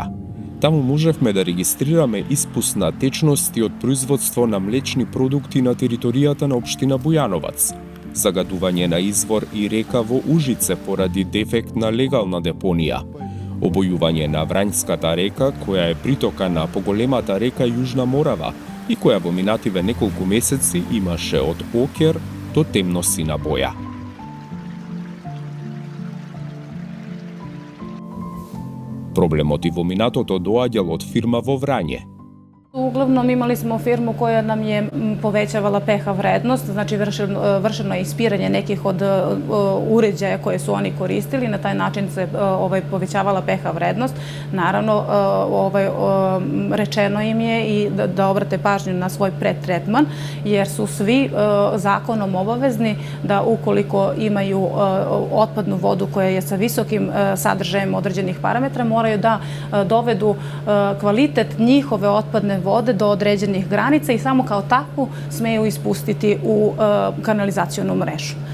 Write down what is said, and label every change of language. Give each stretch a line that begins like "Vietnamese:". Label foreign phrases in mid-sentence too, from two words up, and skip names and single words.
Macedonian: Таму можевме да регистрираме испуст на течности од производство на млечни продукти на територијата на општина Бујановац, загадување на извор и река во Ужице поради дефект на легална депонија, обојување на Врањската река, која е притока на поголемата река Јужна Морава и која во минативе неколку месеци имаше од окер до темно сина боја. Проблемот и во минатото доаѓал од фирма во Врање.
Serbian: uglavnom imali smo firmu koja nam je povećavala pH vrednost, znači vršeno je ispiranje nekih od uređaja koje su oni koristili, na taj način se povećavala pH vrednost. Naravno, rečeno im je i da obrate pažnju na svoj predtretman, jer su svi zakonom obavezni da ukoliko imaju otpadnu vodu koja je sa visokim sadržajem određenih parametra, moraju da dovedu kvalitet njihove otpadne vode do određenih granica i samo kao takvu smeju ispustiti u kanalizacionu mrežu.